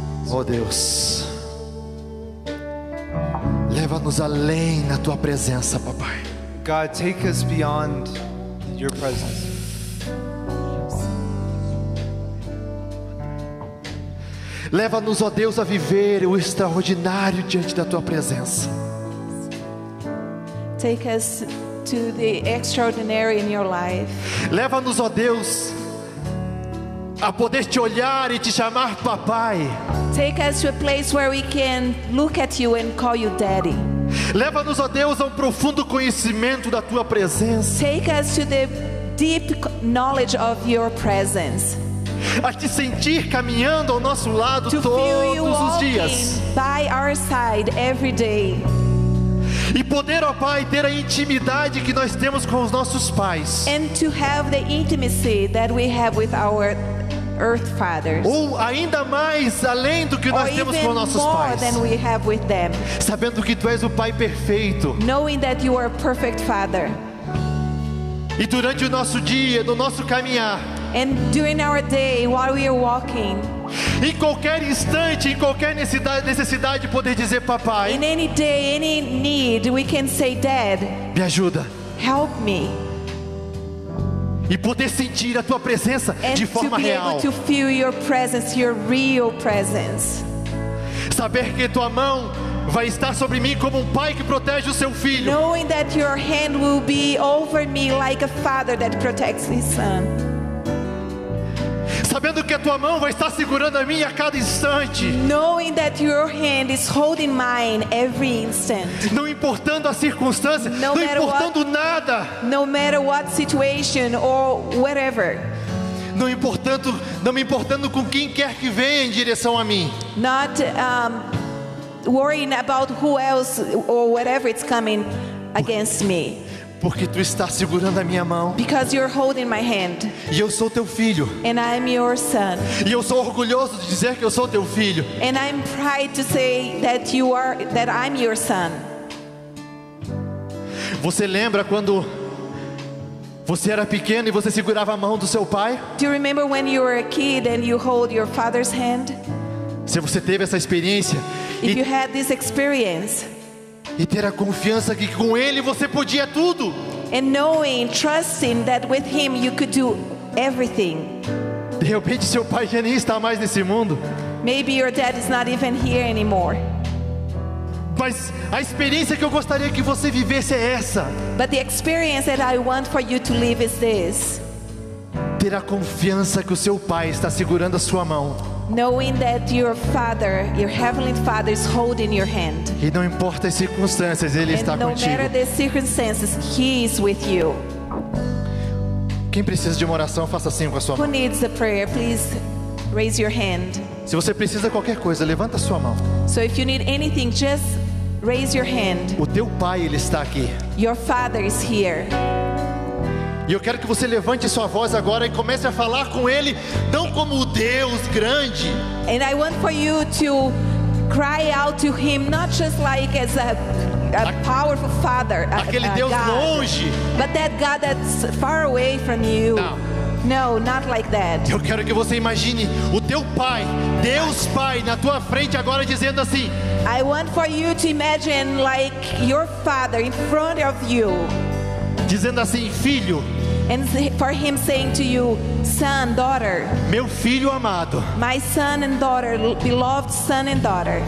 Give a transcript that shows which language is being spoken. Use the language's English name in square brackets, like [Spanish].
[Portuguese] Oh Deus, leva-nos além na tua presença, papai. [English] God, take us beyond your presence. [Portuguese] Leva-nos, ó Deus, a viver o extraordinário diante da tua presença. [English] Take us to the extraordinary in your life. [Portuguese] Leva-nos, ó Deus, a poder te olhar e te chamar papai. [English] Take us to a place where we can look at you and call you daddy. [Portuguese] Leva-nos, ó Deus, a um profundo conhecimento da tua presença. [English] Take us to the deep knowledge of your presence. [Portuguese] A te sentir caminhando ao nosso lado [English] To feel you [Portuguese] todos os [English] walking [Portuguese] dias. [English] by our side every day. [Portuguese] E poder, ó Pai, ter a intimidade que nós temos com os nossos pais. [English] And to have the intimacy that we have with our earth fathers. [Portuguese] Ou ainda mais, além do que [English] Or [Portuguese] nós temos com [English] even [Portuguese] nossos [English] more [Portuguese] pais. [English] than we have with them. [Portuguese] Sabendo que Tu és o Pai perfeito. [English] Knowing that you are a perfect father. [Portuguese] E durante o nosso dia, no nosso caminhar, [English] And during our day, while we are walking, [Portuguese] em qualquer instante, em qualquer necessidade, poder dizer papai, [English] in any day, any need, we can say, Dad, [Portuguese] me ajuda. [English] help me. [Portuguese] E poder sentir a Tua presença [English] And [Portuguese] de [English] to [Portuguese] forma [English] be [Portuguese] real. [English] able to feel your presence, your real presence. [Portuguese] Saber que Tua mão vai estar sobre mim como um pai que protege o seu filho. [English] Knowing that your hand will be over me like a father that protects his son. [Portuguese] Sabendo que a Tua mão vai estar segurando a mim a cada instante. [English] Knowing that your hand is holding mine every instant. [Portuguese] Não importando a circunstância, [English] No [Portuguese] não [English] matter [Portuguese] importando nada. [English] No matter what situation or whatever. [Portuguese] Não me importando com quem quer que venha em direção a mim. [English] Not worrying about who else or whatever it's coming against me. [Portuguese] Porque Tu está segurando a minha mão. [English] Because you're holding my hand. [Portuguese] E eu sou Teu filho. [English] And I'm your son. [Portuguese] E eu sou orgulhoso de dizer que eu sou Teu filho. [English] And I'm proud to say that I'm your son. [Portuguese] Você lembra quando Você era pequeno e você segurava a mão do seu pai? [English] Do you remember when you were a kid and you hold your father's hand? [Portuguese] Se você teve essa experiência [English] If you [Portuguese] e, [English] had this experience, [Portuguese] e ter a confiança que com ele você podia tudo. [English] and knowing, trusting that with him you could do everything. [Portuguese] De repente seu pai já nem está mais nesse mundo. [English] Maybe your dad is not even here anymore. [Portuguese] Mas a experiência que eu gostaria que você vivesse é essa. [English] But the experience that I want for you to live is this. [Portuguese] Ter a confiança que o seu pai está segurando a sua mão. [English] Knowing that your Father, your Heavenly Father is holding your hand. [Portuguese] E não importa as circunstâncias, ele está [English] And no [Portuguese] contigo. [English] matter the circumstances, He is with you. [Portuguese] Quem precisa de uma oração, faça assim com a sua [English] Who [Portuguese] mão. [English] needs a prayer? Please raise your hand. [Portuguese] Se você precisa de qualquer coisa, levanta a sua mão. [English] So if you need anything, just raise your hand. [Portuguese] O teu pai, ele está aqui. [English] Your Father is here. [Portuguese] E eu quero que você levante sua voz agora e comece a falar com ele, não como o Deus grande, [English] And I want for you to cry out to Him, not just like as a powerful Father, [Portuguese] aquele Deus [English] God, [Portuguese] longe. [English] but that God that's far away from you. [Portuguese] Não. [English] No, not like that. [Portuguese] Eu quero que você imagine o teu pai, Deus Pai, na tua frente agora dizendo assim: [English] I want for you to imagine like your Father in front of you, [Portuguese] dizendo assim, filho, [English] and for Him saying to you, son, daughter, [Portuguese] meu filho amado, [English] my son and daughter, beloved son and daughter,